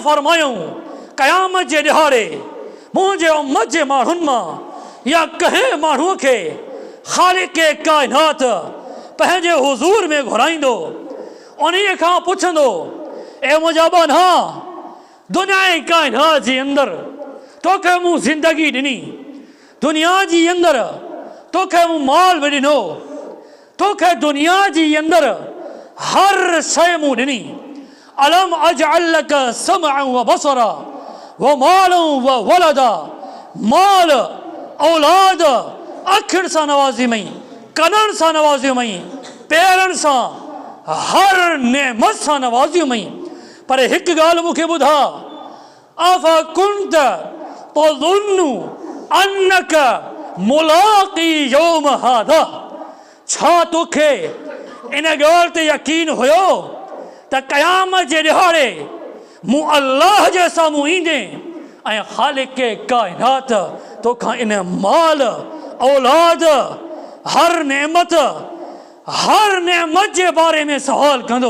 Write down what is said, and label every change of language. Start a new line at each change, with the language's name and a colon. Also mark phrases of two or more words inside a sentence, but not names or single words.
Sindhi: फरमायूं क़यामत जे ॾिहाड़े मुंहिंजे उम्मत जे माण्हुनि मां या कंहिं माण्हूअ खे ख़ालिक़ काइनात पंहिंजे हुज़ूर में घुराईंदो, उन्हीअ खां पुछंदो ए मुंहिंजा बाना दुनिया काइनात जे अंदरि तोखे मूं ज़िंदगी ॾिनी, दुनिया जी अंदरि तोखे मूं माल बि ॾिनो, तोखे दुनिया जी अंदरि हर शइ मूं ॾिनी।
Arabic: ألم أجعل لك سمعا وبصرا ومالا وولدا.
Sindhi: माल औलाद अखियुनि सां नवाज़ी मई, कननि सां नवाज़ी मई, पेरनि सां हर नेमत सां नवाज़ी मई। पर हिकु ॻाल्हि मूंखे ॿुधा
Arabic: أفكنت تظن أنك ملاقي يوم هذا.
Sindhi: छा तोखे इन ॻाल्हि ते यकीन हुयो त क़यामत जे ॾिहाड़े मूं अल्लाह जे साम्हूं ईंदे ऐं ख़ालिक़ काइनात तोखां इन माल औलाद हर नेमत जे बारे में सवाल कंदो?